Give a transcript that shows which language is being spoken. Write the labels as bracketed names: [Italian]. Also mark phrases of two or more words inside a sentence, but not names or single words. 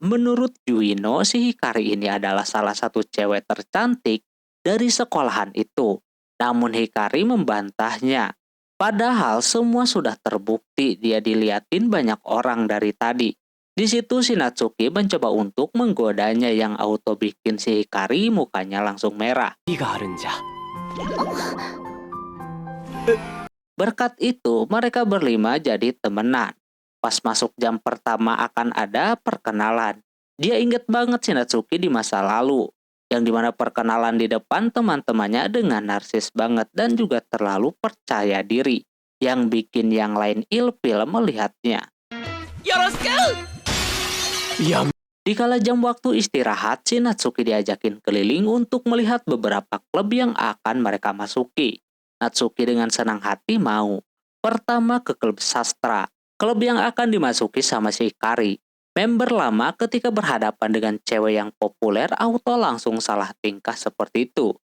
[Indonesian] Menurut Yuino, si Hikari ini adalah salah satu cewek tercantik dari sekolahan itu. Namun Hikari membantahnya. Padahal semua sudah terbukti dia diliatin banyak orang dari tadi. Di situ si Natsuki mencoba untuk menggodanya yang auto bikin si Hikari mukanya langsung merah. [Japanese] 意があるんじゃ。 [Indonesian] Berkat itu mereka berlima jadi temenan. Pas masuk jam pertama akan ada perkenalan. Dia inget banget si Natsuki di masa lalu. Yang dimana perkenalan di depan teman-temannya dengan narsis banget dan juga terlalu percaya diri. Yang bikin yang lain ilfil melihatnya. [Japanese] よろしく。いや、 [Indonesian] Dikala jam waktu istirahat, si Natsuki diajakin keliling untuk melihat beberapa klub yang akan mereka masuki. Natsuki dengan senang hati mau. Pertama ke klub sastra, klub yang akan dimasuki sama si Hikari. Member lama ketika berhadapan dengan cewek yang populer auto langsung salah tingkah seperti itu.